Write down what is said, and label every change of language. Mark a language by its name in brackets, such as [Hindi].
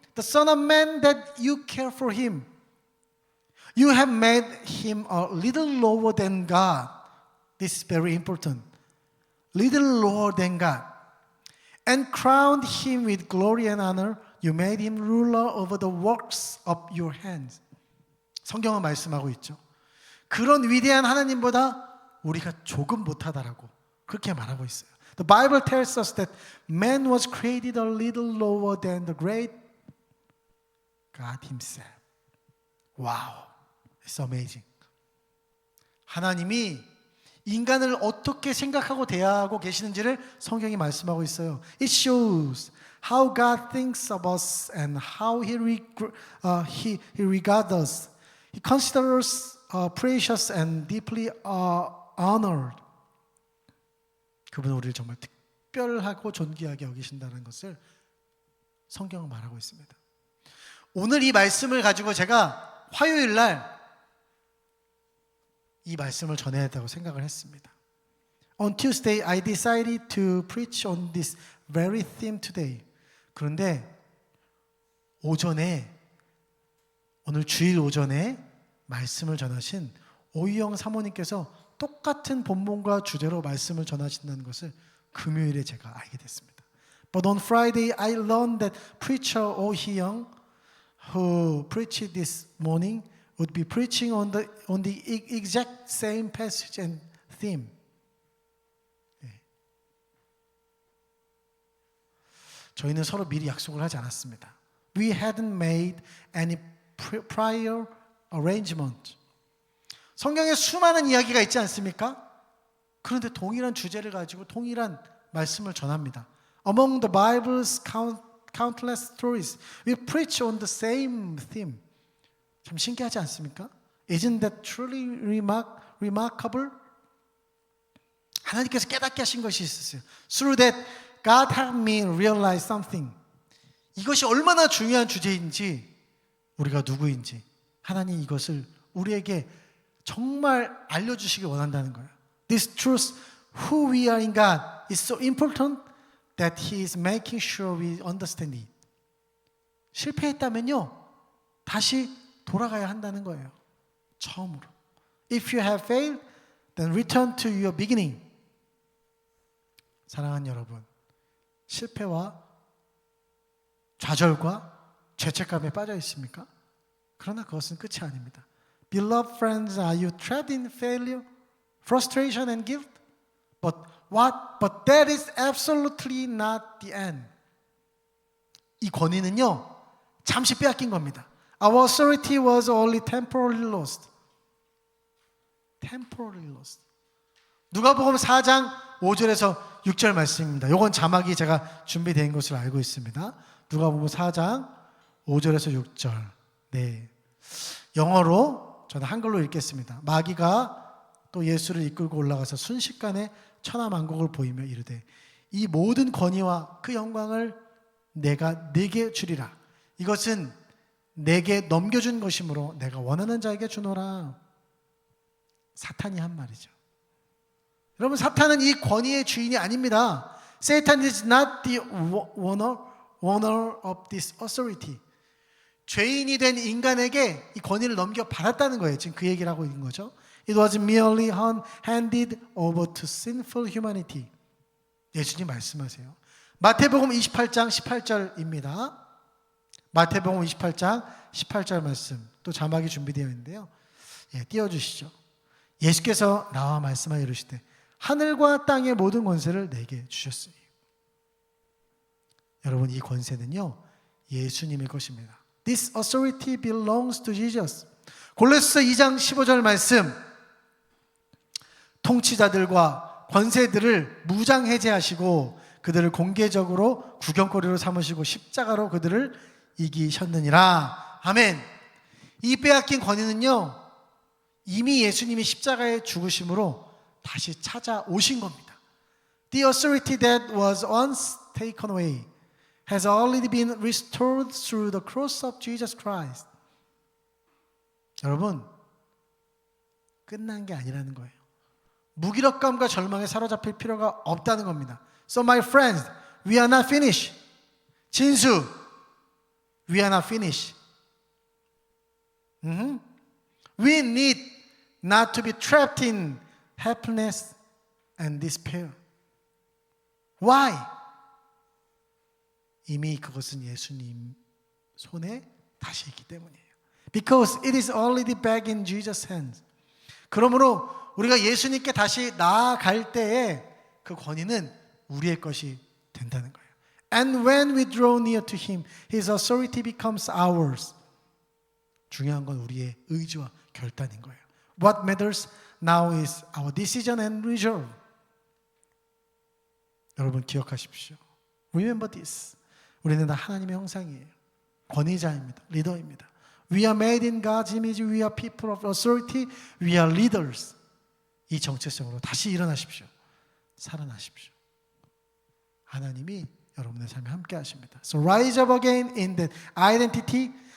[English] The son of man that you care for him? You have made him a little lower than God. This is very important. Little lower than God. And crowned him with glory and honor. You made him ruler over the works of your hands. [Korean] 성경은 말씀하고 있죠. 그런 위대한 하나님보다 우리가 조금 못하다라고 그렇게 말하고 있어요. [English] The Bible tells us that man was created a little lower than the great God himself. Wow, it's amazing. [Korean] 하나님이 인간을 어떻게 생각하고 대하고 계시는지를 성경이 말씀하고 있어요. [English] It shows how God thinks of us and how He regards us. He considers us precious and deeply honored. [Korean] 그분은 우리를 정말 특별하고 존귀하게 여기신다는 것을 성경은 말하고 있습니다. 오늘 이 말씀을 가지고 제가 화요일 날 이 말씀을 전해야 한다고 생각을 했습니다. [English] On Tuesday, I decided to preach on this very theme today. [Korean] 그런데 오늘 주일 오전에 말씀을 전하신 오희영 사모님께서 똑같은 본문과 주제로 말씀을 전하신다는 것을 금요일에 제가 알게 됐습니다. [English] But on Friday, I learned that preacher Oh Hee-young, who preached this morning, would be preaching on the exact same passage and theme. [Korean] 저희는 서로 미리 약속을 하지 않았습니다. [English] We hadn't made any prior arrangement. [Korean] 성경에 수많은 이야기가 있지 않습니까? 그런데 동일한 주제를 가지고 동일한 말씀을 전합니다. [English] Among the Bible's countless stories, we preach on the same theme. [Korean] 참 신기하지 않습니까? [English] Isn't that truly remarkable? [Korean] 하나님께서 깨닫게 하신 것이 있었어요. [English] Through that, God helped me realize something. [Korean] 이것이 얼마나 중요한 주제인지, 우리가 누구인지 하나님 이것을 우리에게 정말 알려주시기 원한다는 거예요. [English] This truth, who we are in God, is so important that He is making sure we understand it. [Korean] 실패했다면요, 다시 돌아가야 한다는 거예요. 처음으로. [English] If you have failed, then return to your beginning. [Korean] 사랑하는 여러분, 실패와 좌절과 죄책감에 빠져 있습니까? 그러나 그것은 끝이 아닙니다. [English] Beloved friends, are you trapped in failure, frustration and guilt? But that is absolutely not the end. [Korean] 이 권위는요, 잠시 빼앗긴 겁니다. [English] Our authority was only temporarily lost. Temporarily lost. [Korean] 누가복음 4장 5절에서 6절 말씀입니다. 이건 자막이 제가 준비된 것을 알고 있습니다. 누가복음 4장 5절에서 6절. 네. 영어로 저는 한글로 읽겠습니다. 마귀가 또 예수를 이끌고 올라가서 순식간에 천하만국을 보이며 이르되 이 모든 권위와 그 영광을 내가 네게 주리라. 이것은 내게 넘겨준 것이므로 내가 원하는 자에게 주노라. 사탄이 한 말이죠. 여러분, 사탄은 이 권위의 주인이 아닙니다. [English] Satan is not the owner of this authority. [Korean] 죄인이 된 인간에게 이 권위를 넘겨 받았다는 거예요. 지금 그 얘기를 하고 있는 거죠. [English] It was merely handed over to sinful humanity. [Korean] 예수님 말씀하세요. 마태복음 28장 18절입니다. 마태복음 28장 18절 말씀. 또 자막이 준비되어 있는데요. 띄워주시죠. 예수께서 나와 말씀하여 이르시되 하늘과 땅의 모든 권세를 내게 주셨으니. 여러분, 이 권세는요 예수님의 것입니다. [English] This authority belongs to Jesus. [Korean] 골로새서 2장 15절 말씀. 통치자들과 권세들을 무장해제하시고 그들을 공개적으로 구경거리로 삼으시고 십자가로 그들을 이기셨느니라. 아멘. 이 빼앗긴 권위는요 이미 예수님이 십자가에 죽으심으로 다시 찾아오신 겁니다. [English] The authority that was once taken away has already been restored through the cross of Jesus Christ. [Korean] 여러분, 끝난 게 아니라는 거예요. 무기력감과 절망에 사로잡힐 필요가 없다는 겁니다. [English] So my friends, we are not finished. 진수, we are not finished. We need not to be trapped in helplessness and despair. Why? [Korean] 이미 그것은 예수님 손에 다시 있기 때문이에요. [English] Because it is already back in Jesus' hands. [Korean] 그러므로 우리가 예수님께 다시 나아갈 때에 그 권위는 우리의 것이 된다는 거예요. [English] And when we draw near to Him, His authority becomes ours. [Korean] 중요한 건 우리의 의지와 결단인 거예요. [English] What matters now is our decision and resolve. [Korean] 여러분 기억하십시오. [English] Remember this. [Korean] 우리는 다 하나님의 형상이에요. 권위자입니다. 리더입니다. [English] We are made in God's image. We are people of authority. We are leaders. [Korean] 이 정체성으로 다시 일어나십시오. 살아나십시오. 하나님이 여러분의 삶에 함께 하십니다. [English] So rise up again in that identity.